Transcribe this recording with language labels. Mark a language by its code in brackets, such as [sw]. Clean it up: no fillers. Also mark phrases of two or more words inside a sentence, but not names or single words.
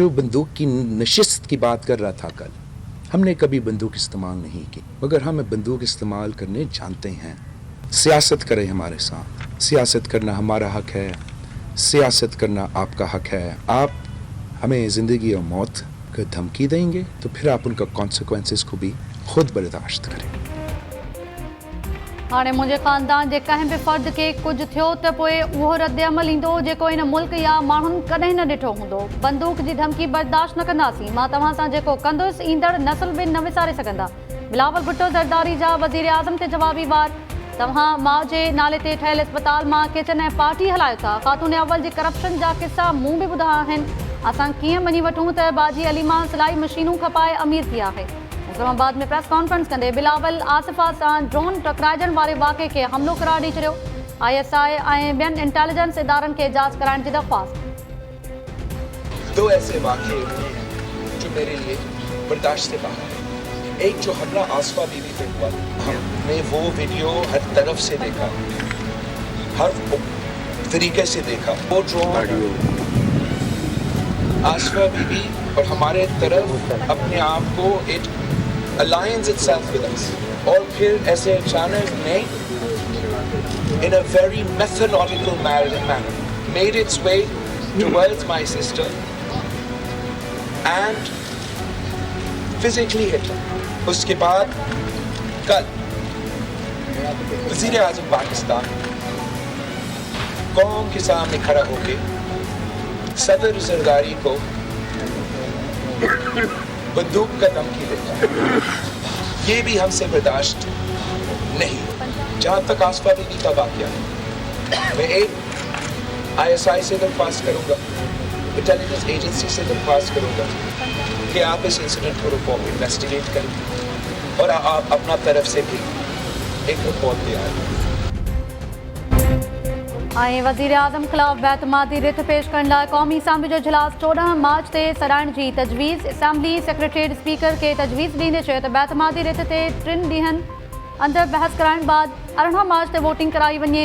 [ur] یہ جو بندوق کی نشست کی بات کر رہا تھا کل، ہم نے کبھی بندوق استعمال نہیں کی، مگر ہمیں بندوق استعمال کرنے جانتے ہیں. سیاست کریں ہمارے ساتھ، سیاست کرنا ہمارا حق ہے، سیاست کرنا آپ کا حق ہے. آپ ہمیں زندگی اور موت کا دھمکی دیں گے تو پھر آپ ان کا کانسیکوئنسز کو بھی خود برداشت کریں. [sd] हाणे मुंहिंजे ख़ानदान जे कंहिं बि फ़र्द खे कुझु थियो त पोइ उहो रद्द अमल ईंदो जेको इन मुल्क या माण्हुनि कॾहिं न ॾिठो हूंदो। बंदूक जी धमकी बर्दाश्त न कंदासीं। मां तव्हां सां जेको कंदुसि ईंदड़ नस्ल बि न विसारे सघंदा। बिलावल भुट्टो ज़रदारी जा वज़ीर आज़म ते जवाबी वार। तव्हां माउ जे नाले ते ठहियल इस्पताल मां किचन ऐं पार्टी हलायो था। ख़ातून अव्वल जी करप्शन जा किस्सा मूं बि ॿुधा आहिनि। असां कीअं मञी वठूं त बाजी अली मां सिलाई मशीनूं खपाए अमीर थी आहे। इस्लामाबाद में [en] press conference [sd] कंदे बिलावल आसिफा सां ड्रोन टकराइजण वारे वाक़े खे हमलो करार ॾेई छॾियो। ISI ऐं ॿियनि इंटेलिजेंस इदारनि खे जांच कराइण जी दरख़्वास्त। [ur] دو ایسے واقعے جو میرے لیے برداشت سے باہر ہے. ایک جو حملہ آصفہ بی بی پہ ہوا، ہم نے وہ ویڈیو ہر طرف سے دیکھا، ہر طریقے سے دیکھا. وہ ڈرون آصفہ بی بی اور ہمارے طرف اپنے آپ کو [en] it aligns itself with us, [ur] اور پھر ایسے اچانک نے [en] in a very methodical manner made its way towards my sister and physically hit her. [ur] اس کے بعد کل وزیر اعظم پاکستان قوم کے سامنے کھڑا ہو کے صدر زرداری کو بندوق کا دھمکی دیتا، یہ بھی ہم سے برداشت نہیں. جہاں تک آصفہ بی بی کا واقعہ ہے، میں ایک ISI سے درخواست کروں گا, [en] intelligence agency [ur] سے درخواست کروں گا کہ آپ اس انسیڈنٹ کو انویسٹیگیٹ کریں اور آپ اپنا طرف سے بھی ایک رپورٹ تیار کریں. [sd] ऐं वज़ीर आज़म ख़िलाफ़ बेतमादी रिथ पेश करण लाइ क़ौमी असैम्बली जो इजलास 14 मार्च ते सराइण जी तजवीज़। [en] Assembly Secretariat [sd] स्पीकर खे तजवीज़ ॾींदे चयो त बेतमादी रिथ ते 3 ॾींहंनि अंदरि बहस कराइण बाद 18 मार्च ते वोटिंग कराई वञे।